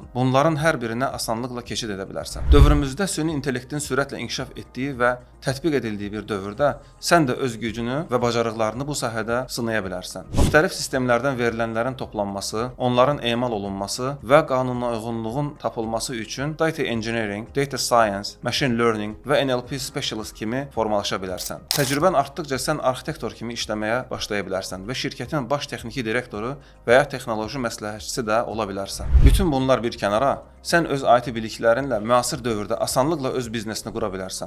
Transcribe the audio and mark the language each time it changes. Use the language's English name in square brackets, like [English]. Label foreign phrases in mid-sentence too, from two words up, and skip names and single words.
[Azerbaijani] Bunların hər birinə asanlıqla keçid edə bilərsən. Dövrümüzdə süni intellektin sürətlə inkişaf etdiyi və tətbiq edildiyi bir dövrdə sən də öz gücünü və bacarıqlarını bu sahədə sınaya bilərsən. Müxtəlif sistemlərdən verilənlərin toplanması, onların emal olunması və qanuna uyğunluğun tapılması üçün [English] data engineering, data science, machine learning [Azerbaijani] və [English] NLP specialist [Azerbaijani] kimi formalaşa bilərsən. Təcrübən artdıqca sən arxitektor kimi işləməyə başlaya bilərsən və şirkətin baş texniki direktoru və ya texnoloji məsləhətçisi də ola bilərsən. Bütün bunlar bir kənara, sən öz IT biliklərinlə müasir dövrdə asanlıqla öz biznesini qura bilərsən.